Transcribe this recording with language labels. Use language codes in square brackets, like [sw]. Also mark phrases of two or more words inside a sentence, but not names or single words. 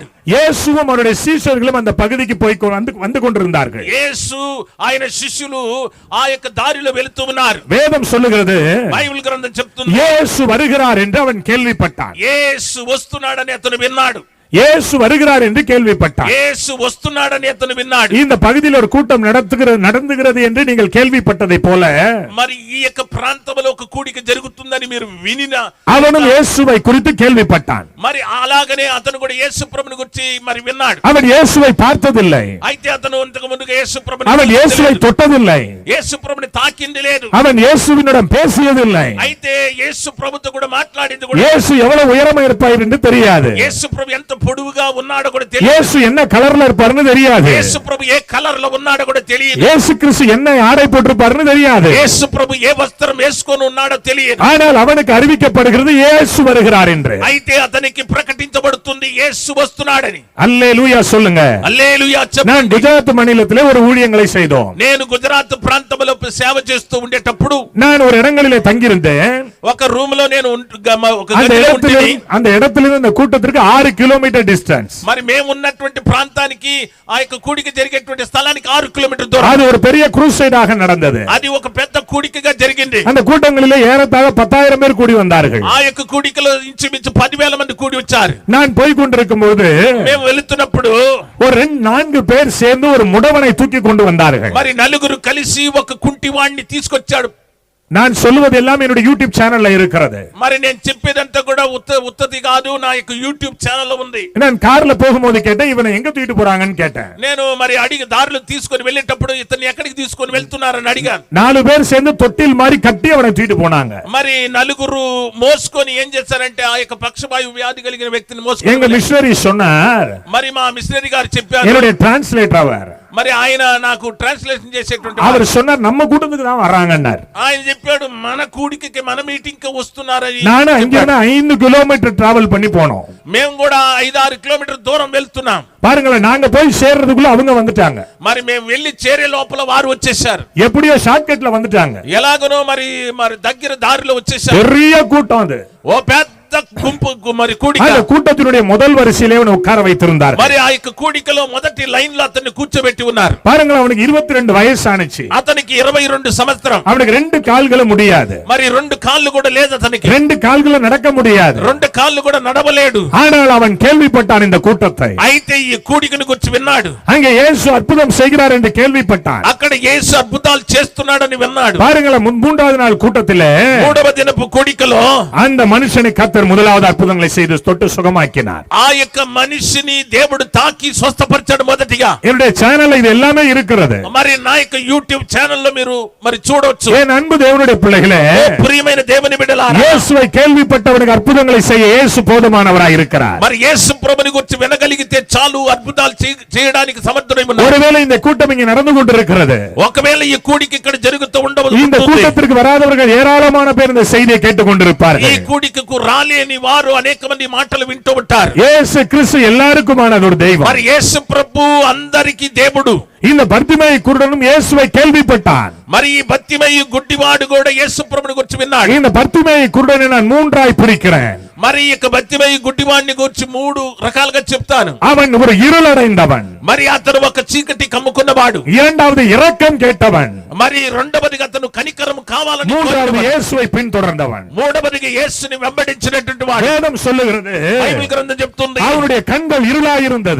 [ta] இயேசுவும் அவருடைய சீஷர்களும் அந்த பகுதிக்கு போய் வந்து கொண்டிருந்தார்கள். [te] యేసు ఆయన శిష్యులు ఆ యొక్క దారిలో వెళుతూ ఉన్నారు [ta] வேதம் சொல்லுகிறது, [te] బైబిల్ గ్రంథం చెప్తుంది [ta] இயேசு வருகிறார் என்று அவன் கேள்விப்பட்டான். [te] యేసు వస్తున్నాడని అతను విన్నాడు [ta] இயேசு வருகிறார் என்று கேள்விப்பட்டான். [te] యేసు వస్తున్నాడని అతను విన్నాడు [ta] இந்த பகுதியில் ஒரு கூட்டம் நடந்துகிறது என்று நீங்கள் கேள்விப்பட்டதை போல [te] మరి ఈ యొక్క ప్రాంతంలో ఒక కూడిక జరుగుతుందని మీరు వినిన [ta] அவனும் இயேசுவை குறித்து கேள்விப்பட்டான். [te] మరి అలాగనే అతను కూడా యేసు ప్రభుని గురించి మరి విన్నాడు [ta] அவன் இயேசுவை பார்த்ததில்லை, [te] అయితే అతను ఇంతకు ముందుగా యేసు ప్రభుని [ta] அவன் இயேசுவை தொட்டதில்லை, [te] యేసు ప్రభుని తాకింది లేదు [ta] அவன் இயேசுவினிடம் பேசியதில்லை. [te] అయితే యేసు ప్రభుతో కూడా మాట్లాడింది కూడా [ta] இயேசு எவ்வளவு உயரமா இருப்பார் என்று தெரியாது, [te] యేసు ప్రభు ఎంత పొడువుగా ఉన్నాడో కూడా తెలియదు [ta] இயேசு என்ன கலர்ல இருப்பாருன்னு தெரியாது, [te] యేసు ప్రభు ఏ కలర్ లో ఉన్నాడో కూడా తెలియదు [ta] இயேசு கிறிஸ்து என்ன ஆடை போட்டிருப்பாருன்னு தெரியாது. [te] యేసు ప్రభు ఏ వస్త్రం వేసుకొని ఉన్నాడో తెలియదు [ta] ஆனால் அவனுக்கு அறிவிக்கப்படுகிறது இயேசு வருகிறார் என்று. [te] అయితే అతనికి ప్రకటించబడుతుంది యేసు వస్తున్నాడని [ta] அல்லேலூயா சொல்லுங்க. [te] హల్లెలూయా చెప్పండి. [ta] நான் குஜராத் மாநிலத்திலே ஒரு ஊழியங்களை செய்தோம். [te] నేను గుజరాత్ ప్రాంతంలో సేవ చేస్తూ ఉండేటప్పుడు [ta] நான் ஒரு இடங்களிலே தங்கியிருந்தேன். [te] ఒక రూమ్ లో నేను ఒక [ta] அந்த [te] గదిలో ఉంటిని. [ta] இடத்திலிருந்து அந்த கூட்டத்திற்கு 6 [en] kilometer distance. [te] మరి మేము ఉన్నటువంటి ప్రాంతానికి ఆ యొక్క కూడిక జరిగేటువంటి స్థలానికి 6 కిలోమీటర్ దూరం [ta] அது ஒரு பெரிய క్రూసైடாக நடந்தது. [te] అది ఒక పెద్ద కూడికగా జరిగింది [ta] அந்த கூட்டங்களிலே ஏறத்தாழ 10,000 பேர் கூடி வந்தார்கள். [te] ఆ యొక్క కూడికలో ఇంచుమించు 10,000 మంది కూడి వచ్చారు [ta] நான் போய் கொண்டிருக்கும் போது [te] మేము వెళుతున్నప్పుడు [ta] ஒரு 4 பேர் சேர்ந்து ஒரு முடவனை தூக்கி கொண்டு வந்தார்கள். [te] మరి నలుగురు కలిసి ఒక కుంటివాణ్ణి తీసుకొచ్చాడు [ta] நான் சொல்லுவது எல்லாம் என்னுடைய யூடியூப் சேனல்ல இருக்கிறது. [te] మరి నేను చెప్పేదంతా కూడా ఉత్తది కాదు, నా యొక్క యూట్యూబ్ ఛానల్ లో ఉంది. [ta] நான் కార్ல போகும்போது கேட்டேன், இவனை எங்க தூக்கிட்டு போறாங்கன்னு கேட்டேன். [te] నేను మరి అడిగి దారిలో తీసుకొని వెళ్ళేటప్పుడు ఇతన్ని ఎక్కడికి తీసుకొని వెళ్తున్నారని అడిగాను. [ta] 4 பேர் சேர்ந்து தொட்டில் மாதிரி கட்டி அவனை தூக்கிட்டு போனாங்க. [te] మరి నలుగురు మోసుకొని ఏం చేశారంటే ఆ యొక్క పక్షవాయు వ్యాధి కలిగిన వ్యక్తిని మోసుకొని [ta] எங்க மிஷனரி சொன்னார், [te] మరి మా మిషనరీ గారు చెప్పారు, [ta] என்னுடைய டிரான்ஸ்லேட்டர் அவர், [te] మరి ఆయన నాకు ట్రాన్స్లేషన్ చేసేటువంటి [ta] அவர் சொன்னார் நம்ம கூட்டத்துக்கு தான் வர்றாங்கன்னார். [te] ఆయన చెప్పాడు మన కూడికి మన మీటింగ్ కి వస్తున్నారని. [ta] நானும் அங்க 5 [en] kilometer travel [ta] பண்ணி போனோம். [te] మేము కూడా 5-6 కిలోమీటర్ దూరం వెళ్తున్నాం. [ta] பாருங்களேன், நாங்க போய் சேர்றதுக்குள்ள அவங்க வந்துட்டாங்க. [te] మరి మేము వెళ్ళి చేరే లోపల వారు వచ్చేసారు. [ta] எப்படியோ ஷார்ட்கட்ல வந்துட்டாங்க. [te] ఎలాగనో మరి దగ్గర దారిలో వచ్చేసారు. [ta] பெரிய கூட்டம் அது. [te] ఓ పెద్ద గుంపు మరి కూడిక. [ta] அந்த கூட்டத்தினுடைய முதல் வரிசையிலே அவனை உட்கார வைத்திருந்தார். [te] మరి ఆ యొక్క కూడికలో మొదటి లైన్ లో అతన్ని కూర్చోబెట్టి ఉన్నారు. [ta] பாருங்க, அவனுக்கு 22 వయసు ఆనిచి. [te] అతనికి 22 సంవత్సరం. [ta] அவனுக்கு 2 கால்களும் முடியாது. [te] మరి 2 కాళ్ళు కూడా లేదు అతనికి. [ta] 2 கால்களும் நடக்க முடியாது. [te] 2 కాళ్ళు కూడా నడవలేడు. [ta] ஆனால் அவன் கேள்விப்பட்டான் இந்த கூட்டத்தை. [te] అయితే ఈ కూడికను గురించి విన్నాడు. [ta] அங்கே இயேசு அற்புதம் செய்கிறார் என்று கேள்விப்பட்டான். [te] అక్కడ యేసు అద్భుతాలు చేస్తున్నాడని విన్నాడు. [ta] பாருங்களேன், மூன்றாவது நாள் கூட்டத்திலே [te] 3వ దినపు కూడికలో [ta] அந்த மனுஷனை கர்த்தர் முதலாவது அற்புதங்களை செய்து தொட்டு சுகமாக்கினார். [te] ఆ యొక్క మనిషిని దేవుడు తాకి స్వస్థపరిచాడు మొదటిగా. [ta] என்னுடைய சேனல்ல இது எல்லாமே இருக்கிறது. [te] మరి నా యొక్క యూట్యూబ్ ఛానల్ లో మీరు మరి చూడొచ్చు. [ta] என் அன்பு தேவனுடைய பிள்ளைகளே, [te] ప్రియమైన దేవుని బిడ్డలారా, [ta] இயேசுவை கேள்விப்பட்டவனுக்கு அற்புதங்களை செய்ய இயேசு போதுமானவராய் இருக்கிறார். [te] మరి యేసు ప్రభుని గురించి వినగలిగితే చాలు, అద్భుతాలు చేయడానికి సమర్థుడై ఉన్నాడు. [ta] ஒருவேளை இந்த கூட்டம் இங்கே நடந்து கொண்டிருக்கிறது, [te] ఒకవేళ ఈ కూడిక ఇక్కడ జరుగుతూ ఉండవచ్చు. [ta] இந்த கூட்டத்திற்கு வராதவர்கள் ஏராளமான பேர் இந்த செய்தியை கேட்டுக் [te] ఈ [ta] கொண்டிருப்பார்கள். [te] కూడికకు రాలేని వారు అనేక మంది మాటలు వింటూ ఉంటారు. [ta] இயேசு கிறிஸ்து எல்லாருக்குமான ஒரு தெய்வம். [te] మరి యేసు ప్రభు అందరికీ దేవుడు. [ta] இந்த பர்திமேயு குருடனும் இயேசுவை கேள்விப்பட்டான். [te] మరి ఈ బత్తిమయి గుడ్డివాడు కూడా యేసు ప్రభుని గురించి విన్నాడు. [ta] இந்த பர்திமேயு குருடனை நான் 3ஆய் பிரிக்கிறேன். [te] మరి ఈ బత్తిమయి గుడ్డివాడిని గురించి 3 రకాలుగా చెప్తాను. [ta] அவன் ஒரு இருளடைந்தவன், [te] మరి అతను ఒక చీకటి కమ్ముకున్నవాడు. [ta] இரண்டாவது இரக்கம் கேட்டவன், [te] మరి రెండవదిగా అతను కనికరం కావాలని [ta] மூன்றாவது [te] కోరినవాడు. [ta] இயேசுவை பின்தொடர்ந்தவன். [te] మూడవదిగా యేసుని వెంబడించినటువంటి వాడు. [ta] வேதம் சொல்லுகிறது, [te] బైబిల్ గ్రంథం చెప్తుంది [ta] அவனுடைய கண்கள் இருளாயிருந்தது.